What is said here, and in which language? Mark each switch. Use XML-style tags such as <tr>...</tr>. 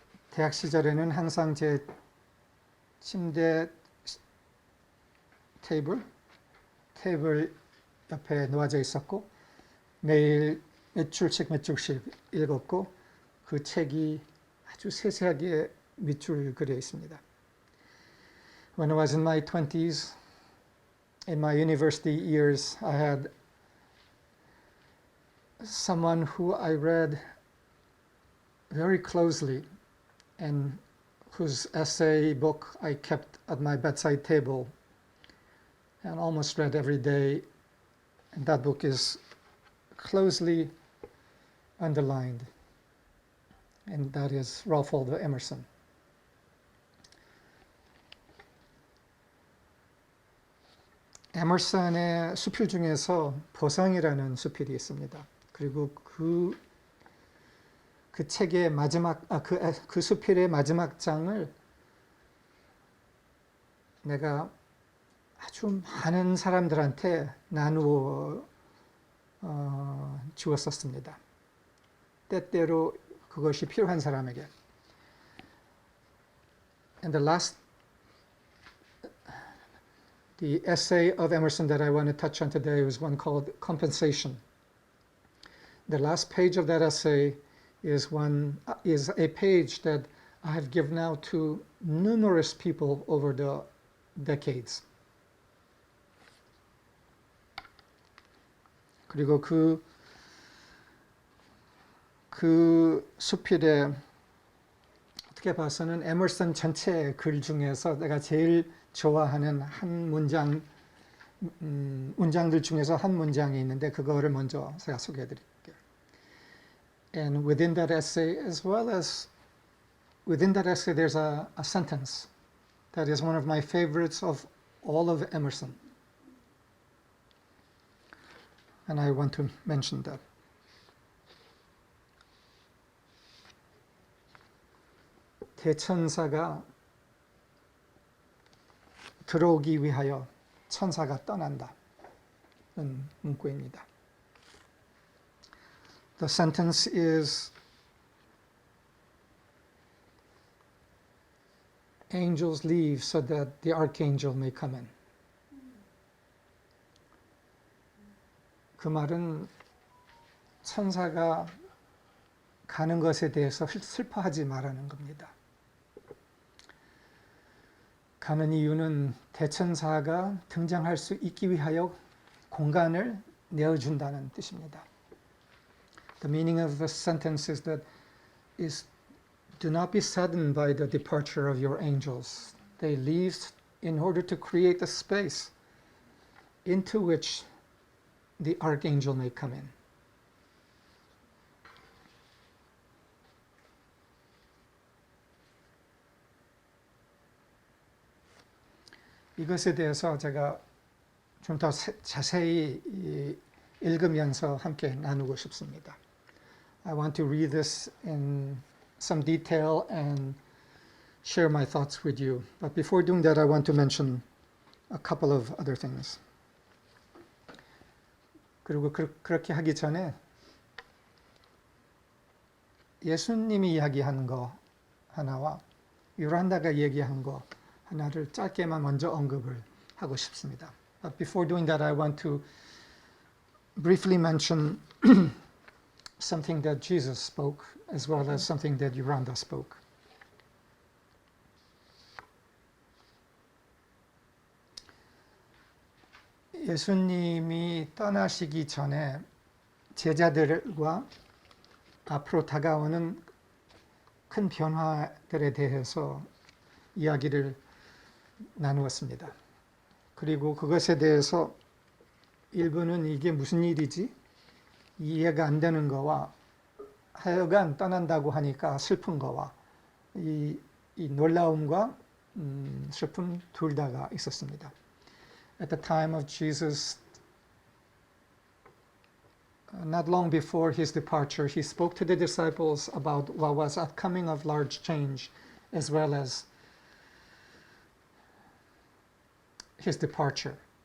<ko>대학 시절에는 항상 제 침대 테이블 옆에 놓아져 있었고 매일 몇 줄씩 읽었고 그 책이 아주 세세하게 밑줄 그려 있습니다.</ko> <en>When I was in my 20s, in my university years, I had someone who I read very closely and whose essay book I kept at my bedside table and almost read every day. And that book is closely underlined, and that is Ralph Waldo Emerson.</en> <ko>에머슨의 수필 중에서 보상이라는 수필이 있습니다. 그리고 그 책의 마지막, 그 수필의 마지막 장을 내가 아주 많은 사람들한테 나누어 주었었습니다. 때때로 그것이 필요한 사람에게.</ko> <en>And the essay of Emerson that I want to touch on today was one called Compensation. The last page of that essay is a page that I have given out to numerous people over the decades.</en> <ko>그리고 그 수필에 어떻게 어떻게 봐서는 에머슨 전체 글 중에서 내가 제일 좋아하는 한 문장, 문장들 중에서 한 문장이 있는데 그거를 먼저 제가 소개해 드릴게요.</ko> <en>And within that essay, as well as within that essay, there's a sentence that is one of my favorites of all of Emerson. And I want to mention that.</en> <ko>대천사가 들어오기 위하여 천사가 떠난다. 는 문구입니다.</ko> <en>The sentence is angels leave so that the archangel may come in.</en> <ko>그 말은 천사가 가는 것에 대해서 슬퍼하지 말라는 겁니다. 가는 이유는 대천사가 등장할 수 있기 위하여 공간을 내어준다는 뜻입니다.</ko> <en>The meaning of the sentence is that do not be saddened by the departure of your angels. They leave in order to create a space into which the archangel may come in.</en> <ko>이것에 대해서 제가 좀 더 자세히 읽으면서 함께 나누고 싶습니다.</ko> <en>I want to read this in some detail and share my thoughts with you. But before doing that, I want to mention a couple of other things.</en> <ko>그리고 그렇게 하기 전에 예수님이 이야기한 거 하나와 요란다가 얘기한 거 하나를 짧게만 먼저 언급을 하고 싶습니다.</ko> <en>But before doing that, I want to briefly mention something that Jesus spoke as well as something that Yoranda spoke.</en> <ko>예수님이 떠나시기 전에 제자들과 앞으로 다가오는 큰 변화들에 대해서 이야기를 나누었습니다. 그리고 그것에 대해서 일부는 이게 무슨 일이지? 이해가 안 되는 거와 하여간 떠난다고 하니까 슬픈 거와 이 놀라움과 슬픔 둘 다가 있었습니다.</ko> <en>At the time of Jesus, not long before his departure, he spoke to the disciples about what was upcoming of large change, as well as his departure.</en>